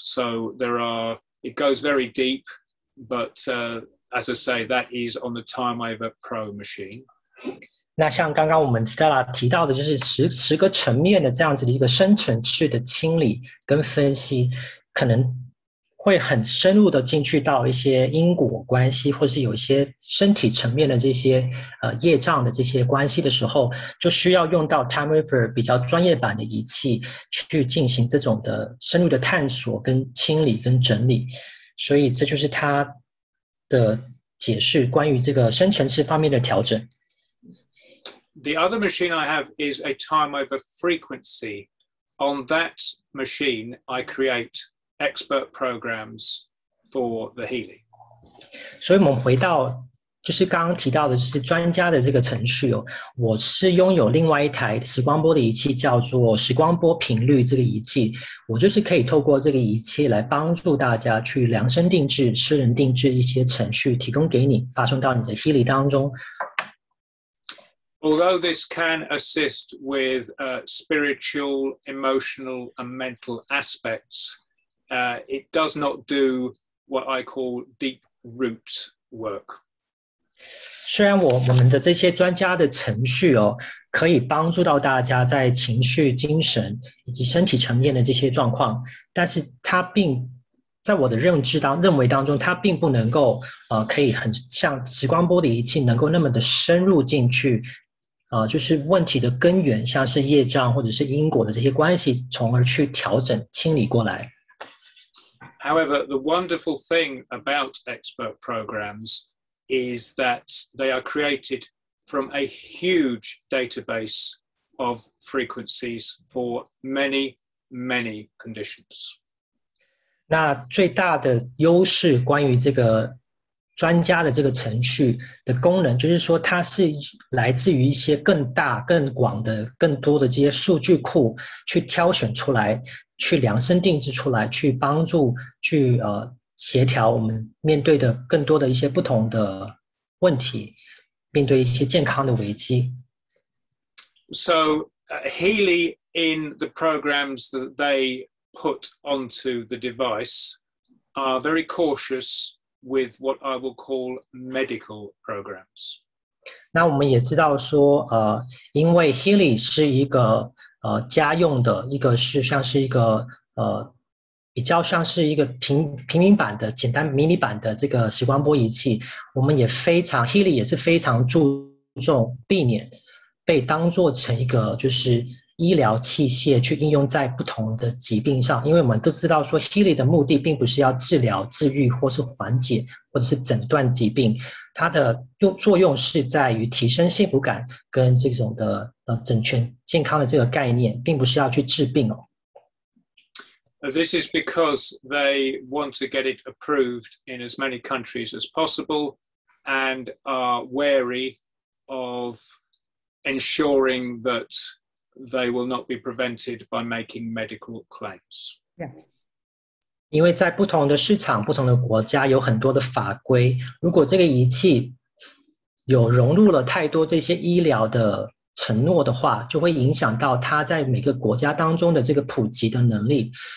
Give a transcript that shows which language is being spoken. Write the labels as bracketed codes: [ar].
[en] So it goes very deep, but as I say, that is on the Timewaver Pro machine. [zh] 那像刚刚我们 Stella 提到的，就是10个层面的这样子的一个深层次的清理跟分析，可能会很深入的进去到一些因果关系，或是有一些身体层面的这些业障的这些关系的时候，就需要用到 Timewaver 比较专业版的仪器去进行这种的深入的探索跟清理跟整理。所以这就是它的解释，关于这个深层次方面的调整。 [en] The other machine I have is a Timewaver frequency. On that machine, I create expert programs for the Healy. [zh] 所以我们回到就是刚刚提到的，就是专家的这个程序哦。我是拥有另外一台时光波的仪器，叫做时光波频率这个仪器。我就是可以透过这个仪器来帮助大家去量身定制、私人定制一些程序，提供给你，发送到你的 Healy 当中。 [en] Although this can assist with spiritual, emotional, and mental aspects, it does not do what I call deep root work. [zh] 虽然我们的这些专家的程序哦，可以帮助到大家在情绪、精神以及身体层面的这些状况，但是它在我的认为当中，它并不能够可以很像时光波的仪器能够那么的深入进去，就是问题的根源，像是业障或者是因果的这些关系，从而去调整、清理过来。 [en] However, the wonderful thing about expert programs is that they are created from a huge database of frequencies for many, many conditions. [zh] 那最大的优势关于这个专家的这个程序的功能，就是说它是来自于一些更大、更广的、更多的这些数据库去挑选出来，去量身定制出来，去帮助去协调我们面对的更多的一些不同的问题，面对一些健康的危机。 [en] So Healy, in the programs that they put onto the device, are very cautious with what I will call medical programs. [zh] 那我们也知道说，因为 Healy 是一个家用的，一个是像是一个比较像是一个平民版的简单迷你版的这个时光波仪器，我们也Healy 也是非常注重避免被当作成一个就是医疗器械去应用在不同的疾病上，因为我们都知道说 Healy 的目的并不是要治疗、治愈或是缓解或者是诊断疾病，它的作用是在于提升幸福感跟这种的整全健康的这个概念，并不是要去治病哦。 [en] This is because they want to get it approved in as many countries as possible and are wary of ensuring that they will not be prevented by making medical claims. Yes. [zh] 因为在不同的市场、不同的国家有很多的法规，如果这个仪器有融入了太多这些医疗的承诺的话，就会影响到它在每个国家当中的这个普及的能力。